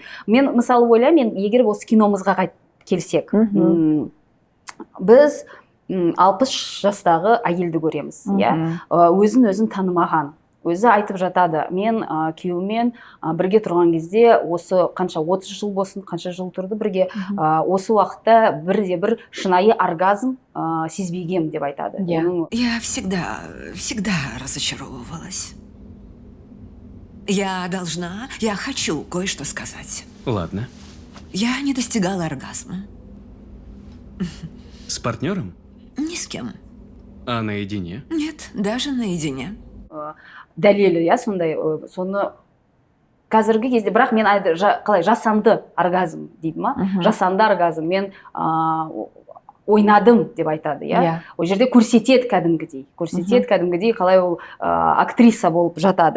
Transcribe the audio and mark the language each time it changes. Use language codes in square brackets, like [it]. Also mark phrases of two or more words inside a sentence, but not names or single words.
[kk] Мен мысалы ойлаймын, егер осы киномызға келсек, біз 60 жастағы әйелді көреміз. Өзін танымаған. Өзі айтып жатады, мен күйеуімен бірге тұрған кезде осы қанша 30 жыл болсын, қанша жыл тұрды бірге, осы уақытта бір шынайы оргазм сезбегем деп айтады. [ru] Я всегда разочаровывалась. Я хочу кое-что сказать. Ладно. Я не достигала оргазма. С партнером? Ни с кем. А наедине? Нет, даже наедине. [kk] Дәлелі, сондай, соны қазіргі кезде, бірақ мен қалай жасанды оргазм дейді ма, жасанды оргазм, мен ойнадым деп айтады, иә. Ол жерде көрсетеді қалай ол актриса болып жатады.